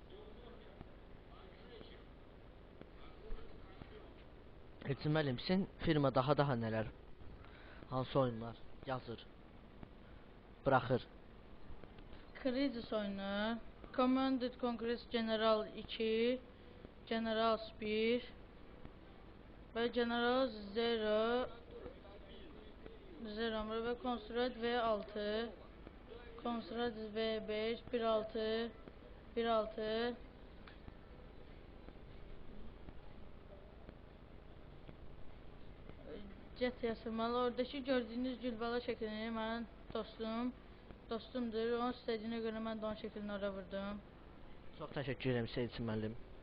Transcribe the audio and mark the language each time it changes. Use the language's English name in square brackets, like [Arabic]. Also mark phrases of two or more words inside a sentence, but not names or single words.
[Azerbaijani] Elçin müəllim, sizin firma daha nələr, hansı oyunlar yazır, bırakır? Crisis oyunu, [Turkish] Command & Conquer General 2, Generals 1 ve General 0 ve Construct V6, Construct V5, 1.6 Jet yazılmalı. Oradaki gördüğünüz gülbala şeklini ben dostumdur. Onun istediğine göre ben de onun şeklini oraya vurdum. Çok teşekkür ederim Elçin müəllim.